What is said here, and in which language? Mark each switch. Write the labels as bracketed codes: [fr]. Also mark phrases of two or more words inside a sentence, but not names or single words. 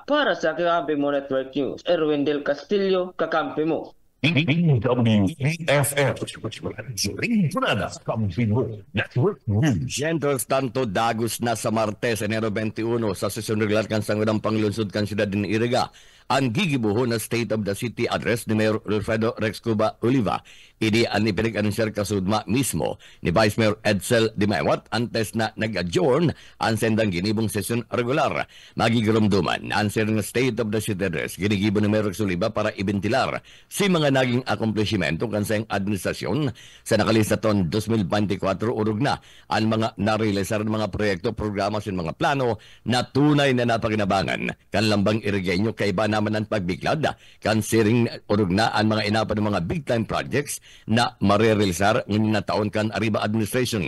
[bik] Para sa Kakampi Mo Network News, Erwin Del Castillo, Kakampi Mo. DWEFF Kunada Kakampi Network News. Mientras tanto, dagos na sa Martes, Enero 21, sa sesyon regular kan sangguniang panglungsod kan siyudad ng Iriga, ang gigibuho na State of the City address ni Mayor Wilfredo Rex Cuba Oliva. Idi ang ipinag-anunsyer kasudma mismo ni Vice Mayor Edsel Dimewat antes na nag-adjourn ang sendang ginibong sesyon regular. Magigurumduman ang sendang State of the City address ginigibo ni Mayor Rex Oliva para ibentilar si mga naging akomplishimento kansayang administrasyon sa nakalistaton 2024 urog na ang mga narealisar ng mga proyekto, programa sa mga plano na tunay na napakinabangan kan lambang irigenyo kay iba naman ang pagbiglad kan siring urog na ang mga inapan ng mga [en] big time projects [bik] na marerealisar ng taon kan Arriba Administration.